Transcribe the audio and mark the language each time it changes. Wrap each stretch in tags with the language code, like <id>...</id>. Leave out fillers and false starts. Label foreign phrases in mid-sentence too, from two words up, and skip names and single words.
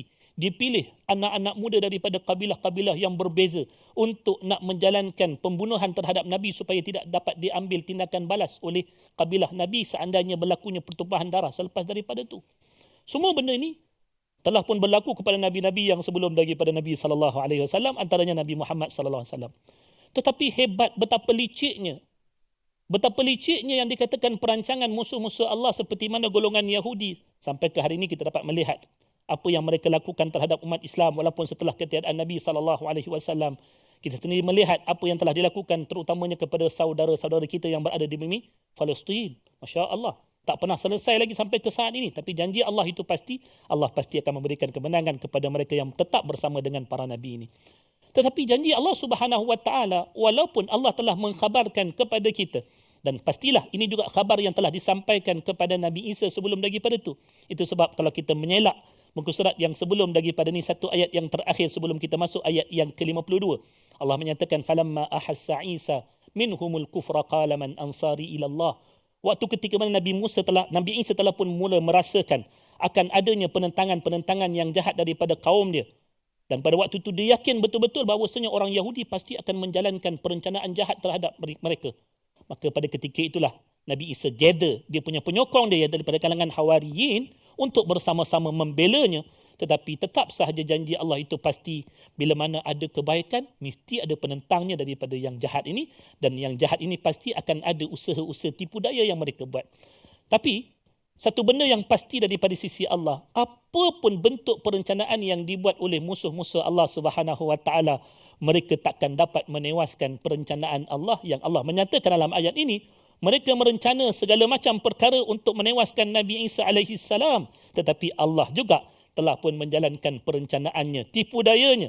<ms>Dipilih anak-anak muda daripada kabilah-kabilah yang berbeza untuk nak menjalankan pembunuhan terhadap Nabi supaya tidak dapat diambil tindakan balas oleh kabilah Nabi seandainya berlakunya pertumpahan darah selepas daripada itu. Semua benda ini telah pun berlaku kepada nabi-nabi yang sebelum daripada Nabi SAW, antaranya Nabi Muhammad SAW. Tetapi hebat betapa liciknya yang dikatakan perancangan musuh-musuh Allah seperti mana golongan Yahudi. Sampai ke hari ini kita dapat melihat apa yang mereka lakukan terhadap umat Islam walaupun setelah ketiadaan Nabi SAW. Kita sendiri melihat apa yang telah dilakukan terutamanya kepada saudara-saudara kita yang berada di bumi Palestin.</ms> <ar>ما شاء الله.</ar> <ms>Tak pernah selesai lagi sampai ke saat ini. Tapi janji Allah itu pasti, Allah pasti akan memberikan kemenangan kepada mereka yang tetap bersama dengan para Nabi ini. Tetapi janji Allah</ms> <ar>سبحانه و تعالى,</ar> <ms>walaupun Allah telah mengkhabarkan kepada kita, dan pastilah ini juga khabar yang telah disampaikan kepada Nabi Isa sebelum daripada itu. Itu sebab kalau kita menyelak muka surat yang sebelum daripada ni, satu ayat yang terakhir sebelum kita masuk ayat yang ke-52. Allah menyatakan,</ms> <ar>فلما أحس عيسى منهم الكفر قال من أنصاري إلى الله.</ar> <ms>Waktu ketika mana Nabi Isa telah pun mula merasakan akan adanya penentangan-penentangan yang jahat daripada kaum dia. Dan pada waktu itu dia yakin betul-betul bahawasanya orang Yahudi pasti akan menjalankan perencanaan jahat terhadap mereka. Maka pada ketika itulah Nabi Isa gather dia punya penyokong dia daripada kalangan Hawariyin untuk bersama-sama membelanya. Tetapi tetap sahaja janji Allah itu pasti, bila mana ada kebaikan, mesti ada penentangnya daripada yang jahat ini. Dan yang jahat ini pasti akan ada usaha-usaha tipu daya yang mereka buat. Tapi, satu benda yang pasti daripada sisi Allah, apapun bentuk perencanaan yang dibuat oleh musuh-musuh Allah</ms> <ar>سبحانه و تعالى,</ar> <ms>mereka takkan dapat menewaskan perencanaan Allah yang Allah menyatakan dalam ayat ini. Mereka merencana segala macam perkara untuk menewaskan Nabi Isa AS. Tetapi Allah juga telah pun menjalankan perencanaannya, tipu dayanya.</ms>